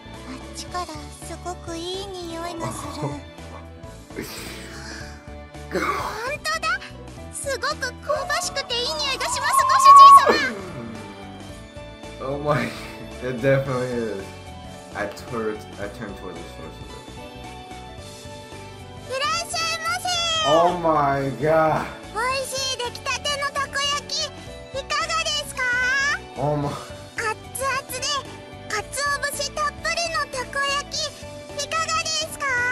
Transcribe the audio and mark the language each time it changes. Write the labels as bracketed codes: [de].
[ja] あっちからすごくいい匂いがする。本当だ。すごく香ばしくていい匂いがします、ご主人様。 [en] Oh my, it definitely is. I turned towards the source of it. [ja] いらっしゃいませ。 [en] Oh my god. [ja] 美味しい出来たてのたこ焼き、いかがですか？ [en] Oh my. [ja] 熱々で鰹節たっぷりのたこ焼き、いかがですか？